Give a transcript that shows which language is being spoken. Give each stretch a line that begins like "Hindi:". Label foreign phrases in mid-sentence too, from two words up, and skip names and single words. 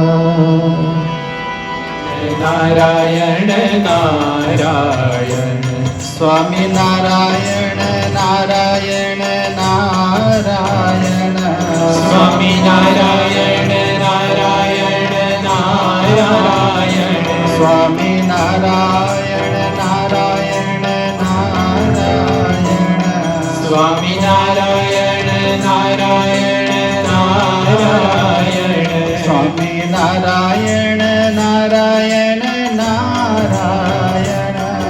Sanskrit: नारायण नारायण स्वामी नारायण नारायण नारायण स्वामी नारायण नारायण नारायण સ્વામિનારાયણ નારાયણ નારાયણ સ્વામિનારાયણ નારાયણ નારાયણ સ્વામિનારાયણ નારાયણ નારાયણ